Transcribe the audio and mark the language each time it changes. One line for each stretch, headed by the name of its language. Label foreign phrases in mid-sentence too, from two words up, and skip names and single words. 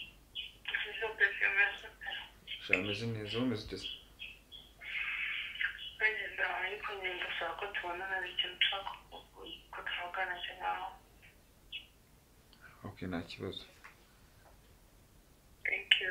French: Je suis à la maison, mais je suis ok,
Kinyarwanda: nta kibazo.
English: Thank you.